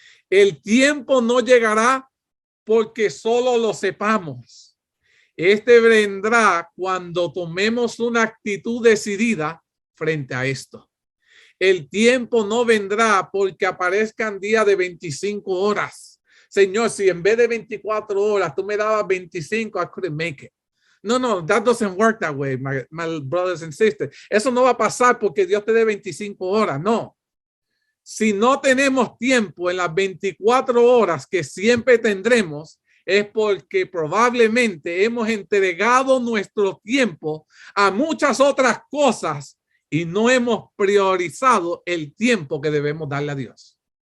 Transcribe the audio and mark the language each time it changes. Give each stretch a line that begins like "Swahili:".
Spanish: El tiempo no llegará porque solo lo sepamos. Este vendrá cuando tomemos una actitud decidida frente a esto. El tiempo no vendrá porque aparezcan días de 25 horas. Señor, si en vez de 24 horas tú me dabas 25,
English: I couldn't make it. No, that doesn't work that way, my brothers and sisters.
Spanish: Eso no va a pasar porque Dios te dé 25 horas, no. Si no tenemos tiempo en las 24 horas que siempre tendremos, es porque probablemente hemos entregado nuestro tiempo a muchas otras cosas y no hemos priorizado el tiempo que debemos darle a Dios.